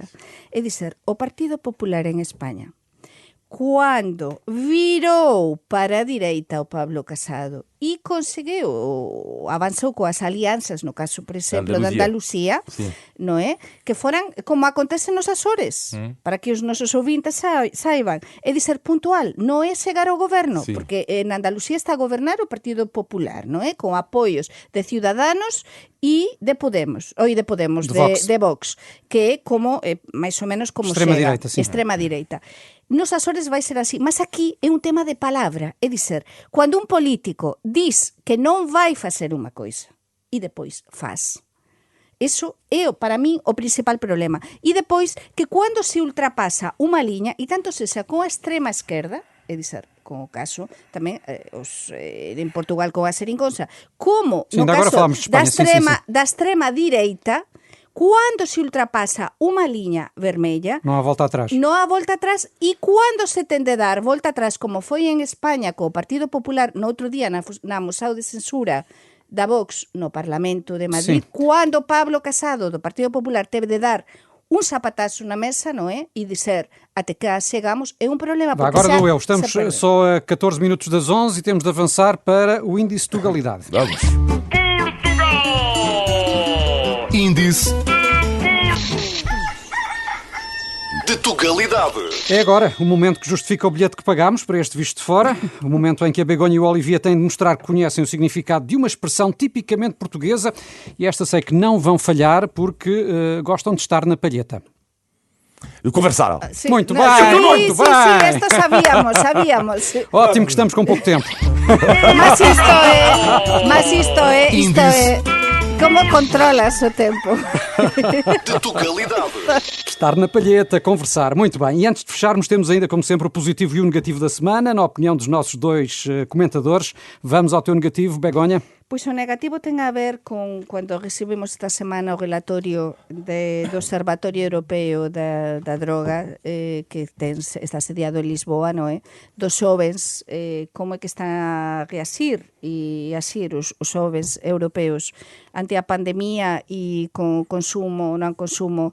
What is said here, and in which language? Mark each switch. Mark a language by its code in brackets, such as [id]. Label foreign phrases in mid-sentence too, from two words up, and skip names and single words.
[pt] É dizer, o Partido Popular em Espanha, quando virou para a direita o Pablo Casado e conseguiu, avançou com as alianças, no caso, por exemplo, da Andalucía, não é? Que foram, como acontece nos Açores, para que os nossos ouvintes saibam, é de ser puntual, não é chegar ao governo, porque en Andalucía está a governar o Partido Popular, não é? Com apoios de Ciudadanos e de Podemos, de Vox, que é como, [gl] máis ou menos como [pt] extrema-direita, extrema-direita. [gl] Nos Açores vai ser así, mas aquí é un tema de palabra, [pt] é dizer, [gl] cando un político diz que non vai facer unha coisa e depois faz. Eso é, para min, o principal problema. E depois, que cando se ultrapasa unha liña, e tanto sexa con a extrema esquerda, [pt] é dizer, [gl] con o caso tamén en Portugal con a xeringonza, [pt] como Sim, no agora caso falamos de Espanha, da extrema direita, quando se ultrapassa [gl] unha liña vermella, [pt] não há volta atrás. [gl] non há volta atrás, e cando se ten de dar volta atrás, como foi en España co Partido Popular no outro día na moção de censura da Vox no Parlamento de Madrid, cando Pablo Casado do Partido Popular teve de dar un zapatazo na mesa, non é? [pt] E dizer, até cá chegamos, é um problema. Agora dou eu, estamos só a 14 minutos das 11 e temos de avançar para o índice de Tugalidade. Vamos. Índice de Tugalidade. É agora o momento que justifica o bilhete que pagámos para este Visto de Fora, o momento em que a Begonha e o Olivier têm de mostrar que conhecem o significado de uma expressão tipicamente portuguesa, e esta sei que não vão falhar porque gostam de estar na palheta. Conversaram. [gl] Sí, [pt] Muito [gl] no, [pt] bem, [gl] sí, [pt] muito [gl] sí, [pt] bem. [gl] Sí, esto sabíamos. Sí. [pt] Ótimo que estamos com pouco tempo. Mas isto é... Como controlas o tempo? De Tugalidade. Estar na palheta, conversar. Muito bem. E antes de fecharmos, temos ainda, como sempre, o positivo e o negativo da semana. Na opinião dos nossos dois comentadores, vamos ao teu negativo, Begonha. [gl] Pois o negativo ten a ver con cando recibimos esta semana o relatorio do Observatorio Europeo da Droga que está sediado en Lisboa, non é? Dos xovens, como é que están a reasir e asir os xovens europeos ante a pandemia e con o consumo, non consumo